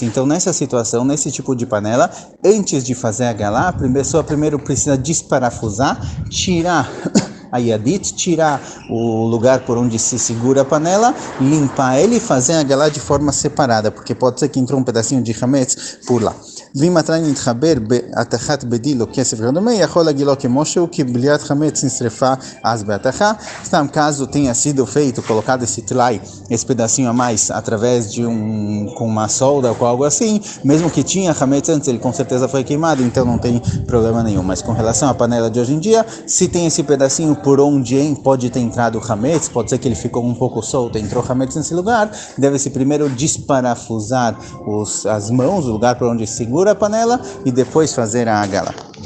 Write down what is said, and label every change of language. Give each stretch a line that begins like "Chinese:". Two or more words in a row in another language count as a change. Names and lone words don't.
Portuguese: Então nessa situação, nesse tipo de panela, antes de fazer a galá, a pessoa primeiro precisa desparafusar, tirar a yadit, tirar o lugar por onde se segura a panela, limpar ele e fazer a galá de forma separada, porque pode ser que entrou um pedacinho de hametz por lá.
Hebrew: ואם התנאי נתחבר בהתכת בדיל או כסף וכדומה, יכול להגילו כמו שהוא, כי בליית חמץ נשרפה אז בהתכה.
Portuguese: Então, caso tenha sido feito, colocado esse tlai, esse pedacinho a mais, através de com uma solda ou com algo assim, mesmo que tinha hametz antes, ele com certeza foi queimado, então não tem problema nenhum. Mas com relação à panela de hoje em dia, se tem esse pedacinho por onde pode ter entrado hametz, pode ser que ele ficou um pouco solto, entrou hametz nesse lugar, deve-se primeiro desparafusar as mãos, o lugar por onde segura a panela, e depois fazer a galá.